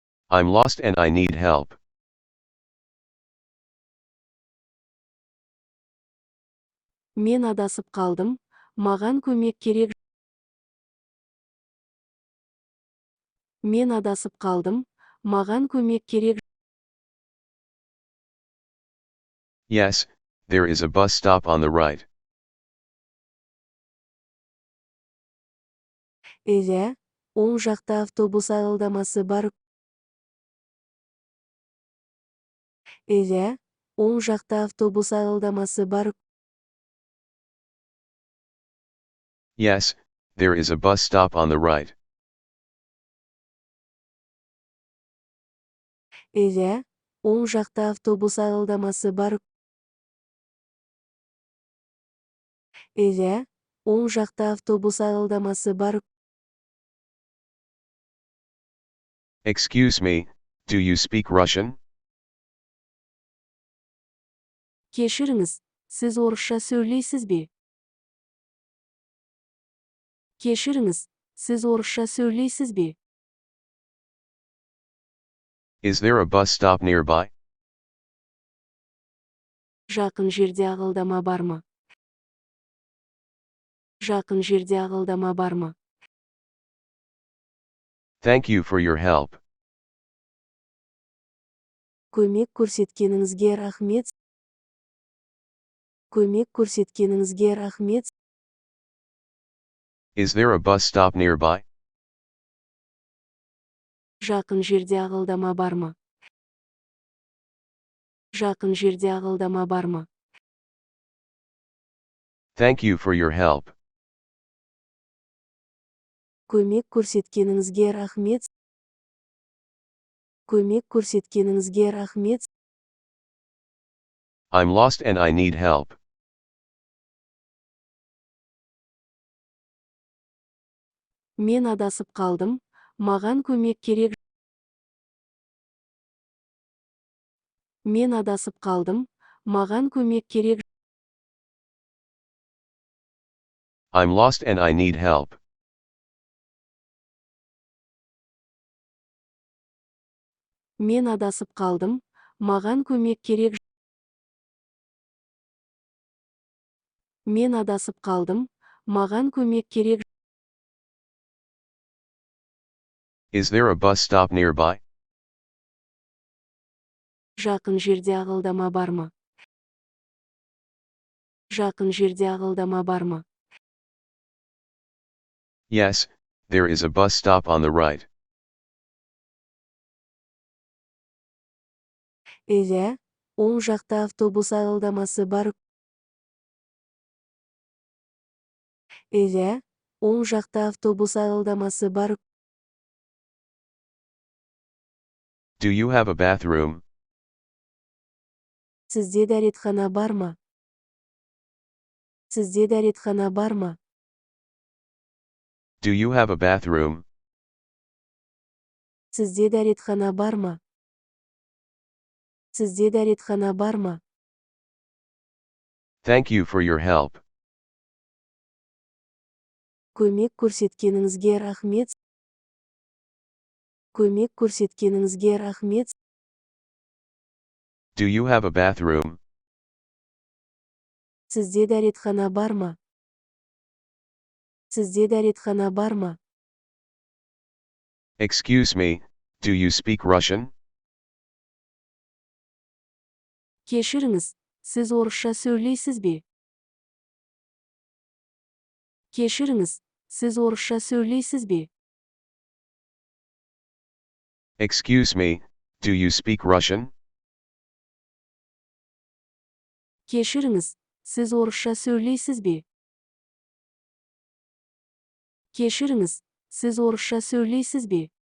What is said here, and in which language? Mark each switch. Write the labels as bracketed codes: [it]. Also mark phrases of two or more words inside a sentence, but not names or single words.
[en] I'm lost and I need help. [kk] Мен адасып қалдым, маған көмек керек. Мен адасып қалдым, маған көмек керек. [en] Yes, there is a bus stop on the right. [kk] Иә, оң жақта автобус аялдамасы бар. Иә, оң жақта автобус аялдамасы бар. [en] Yes, there is a bus stop on the right. [kk] Иә, оң жақта автобус аялдамасы бар. Иә, оң жақта автобус аялдамасы бар. [en] Excuse me, do you speak Russian? [kk] Кешіріңіз, сіз орысша сөйлейсіз бе? Кешіріңіз, сіз орысша сөйлейсіз бе? [en] Is there a bus stop nearby? [kk] Жақын жерде ағылдама бар ма? Жақын жерде ағылдама бар ма? [en] Thank you for your help. [kk] Көмек көрсеткеніңізге рахмет. Көмек көрсеткеніңізге рахмет. [en] Is there a bus stop nearby? [kk] Жақын жерде ағылдама бар ма? Жақын жерде ағылдама бар ма? [en] Thank you for your help. [kk] Көмек көрсеткеніңізге рахмет. Көмек көрсеткеніңізге рахмет. [en] I'm lost and I need help. [kk] Мен адасып қалдым, маған көмек керек. Мен адасып қалдым, маған көмек керек. [en] I'm lost and I need help. [kk] Мен адасып қалдым, маған көмек керек. Мен адасып қалдым, маған көмек керек. [en] Is there a bus stop nearby? [kk] Жақын жерде ағылдама бар ма? Жақын жерде ағылдама бар ма? [en] Yes, there is a bus stop on the right. [kk] Иә, оң жақта автобус аялдамасы бар. Иә, оң жақта автобус аялдамасы бар. [en] Do you have a bathroom? [kk] Сізде дәретхана бар ма? Сізде дәретхана бар ма? [en] Do you have a bathroom? [kk] Сізде дәретхана бар ма? Сізде дәретхана бар ма? [en] Thank you for your help. [kk] Көмек көрсеткеніңізге рахмет. Көмек көрсеткеніңізге рахмет. [en] Do you have a bathroom? [kk] Сізде дәретхана бар ма? Сізде дәретхана бар ма? [en] Excuse me, do you speak Russian? [kk] Кешіріңіз, сіз орысша сөйлейсіз бе? Кешіріңіз, сіз орысша сөйлейсіз бе? [en] Excuse me, do you speak Russian? [kk] Кешіріңіз, сіз орысша сөйлейсіз бе? Кешіріңіз, сіз орысша сөйлейсіз бе?